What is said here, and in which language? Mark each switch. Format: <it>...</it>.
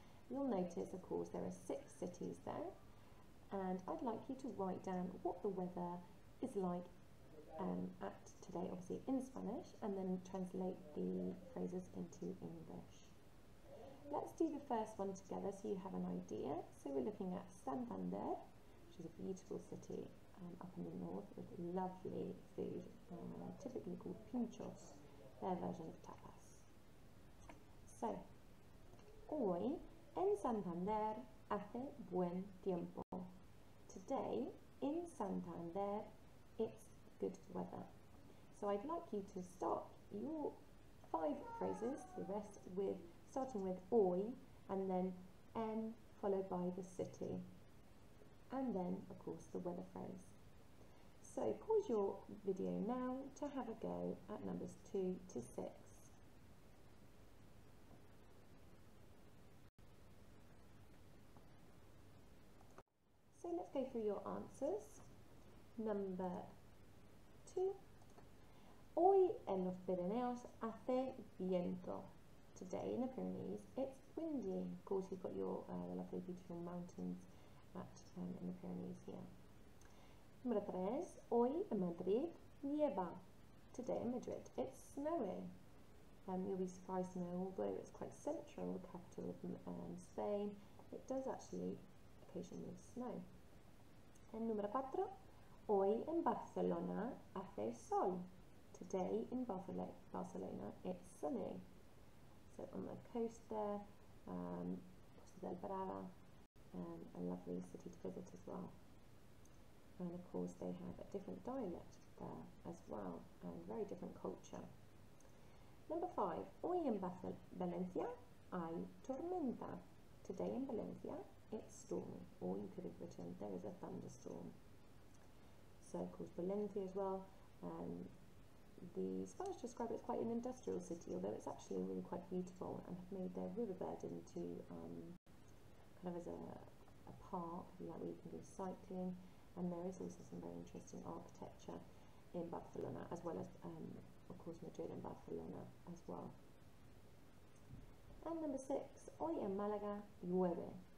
<en>You'll notice, of course, there are 6 cities there, and I'd like you to write down what the weather is like at today, obviously in Spanish, and then translate the phrases into English. Let's do the first one together so you have an idea. So we're looking at Santander, which is a beautiful city up in the north with lovely food, typically called pinchos, their version of tapas.</en> <es>So, hoy en Santander hace buen tiempo.</es> <en>Today in Santander it's good weather. So I'd like you to start your 5 phrases, the rest with starting with hoy and then en followed by the city, and then of course the weather phrase. So pause your video now to have a go at numbers 2 to 6. So let's go through your answers. Number 2.</en> <es>Hoy en los Pirineos hace viento.</es> <en>Today in the Pyrenees it's windy. Of course you've got your the lovely beautiful mountains in the Pyrenees here. Number 3.</en> <es>Hoy en Madrid nieva.</es> <en>Today in Madrid it's snowing. You'll be surprised to know, although it's quite central, the capital of Spain, it does actually occasionally snow. And number 4.</en> <es>Hoy en Barcelona hace sol.</es> <en>Today in Barcelona it's sunny. So on the coast there, Costa del Brava, a lovely city to visit as well. And of course they have a different dialect there as well, and very different culture. Number 5.</en> <es>Hoy en Valencia hay tormenta.</es> <en>Today in Valencia it's stormy, or you could have written there is a thunderstorm. So of course Valencia as well, the Spanish describe it as quite an industrial city, although it's actually really quite beautiful, and have made their riverbed into kind of as a park, if you like, where you can go cycling, and there is also some very interesting architecture in Barcelona, as well as of course Madrid and Barcelona as well. And number 6,</en> <es>hoy en Málaga llueve.</es>